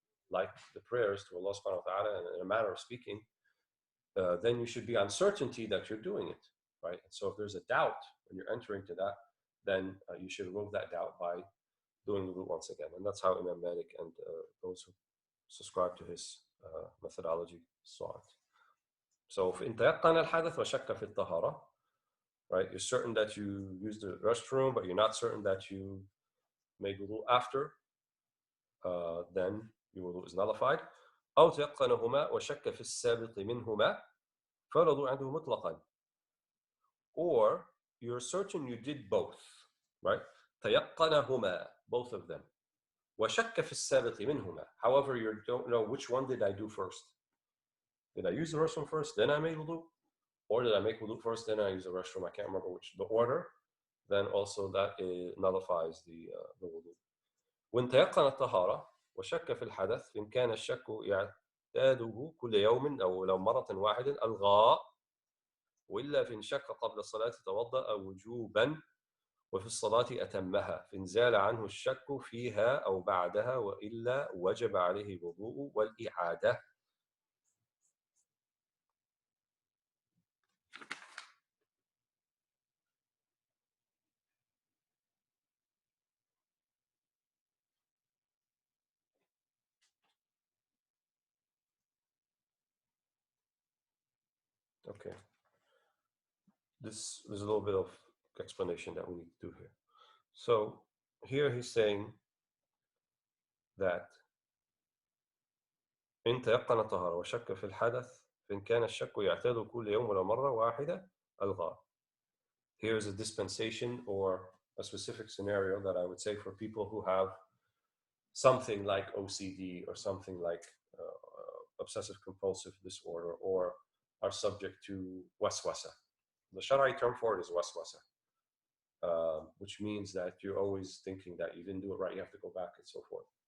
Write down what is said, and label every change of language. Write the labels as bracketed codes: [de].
[en] like the prayers to Allah subhanahu wa ta'ala in a manner of speaking, then you should be on certainty that you're doing it, right? So if there's a doubt when you're entering to that, then you should remove that doubt by doing wudu once again. And that's how Imam Malik and those who subscribe to his methodology saw it. So if [ar] تيقن الحدث وشك في الطهارة, right? [en] You're certain that you used the restroom, but you're not certain that you made wudu after, then your wudu is nullified. [ar] أو تيقنهما وشك في السابق منهما فلا وضوء عنده مطلقا. [en] Or you're certain you did both, right? تيقنهما, both of them. [ar] وشك في السابق منهما. [en] However, you don't know which one did I do first. Did I use the restroom first, then I made wudu? Or did I make wudu first, then I use the restroom? I can't remember which the order. Then also that nullifies the wudu. [ar] وإن تيقن الطهارة وشك في الحدث فإن كان الشك يعتاده كل يوم أو لو مرة واحدة ألغى، وإلا فإن شك قبل الصلاة توضأ وجوبا وفي الصلاة أتمها فإن زال عنه الشك فيها أو بعدها وإلا وجب عليه الوضوء والإعادة. [en] Okay. There's a little bit of explanation that we need to do here. So here he's saying that [ar] إن تيقن الطهارة وشك في الحدث فإن كان الشك يعتاد كل يوم ولو مرة واحدة ألغى. [en] Here is a dispensation or a specific scenario that I would say for people who have something like OCD or something like obsessive compulsive disorder or are subject to waswasa. The Shara'i term for it is waswasa, which means that you're always thinking that you didn't do it right, you have to go back and so forth.